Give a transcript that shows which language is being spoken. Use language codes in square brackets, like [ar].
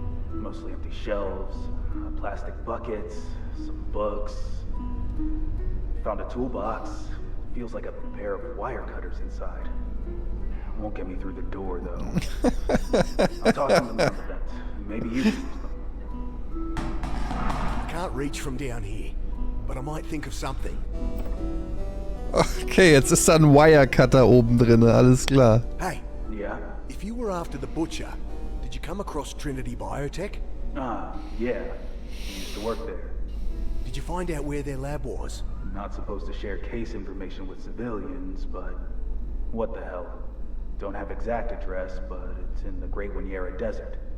[en] Mostly empty shelves, plastic buckets, some books. Found a toolbox. Feels like a pair of wire cutters inside. Won't get me through the door, though. I'll toss them in the vent. Maybe you can use them. I can't reach from down here, but I might think of something. [de] Okay, jetzt ist da ein Wirecutter oben drin, alles klar. [en] Hey, Yeah? if you were after the butcher, did you come across Trinity Biotech? Yeah. He used to work there. Did you find out where their lab was? Not supposed to share case information with civilians, but what the hell? Don't have exact address, but it's in the Great Winyera Desert.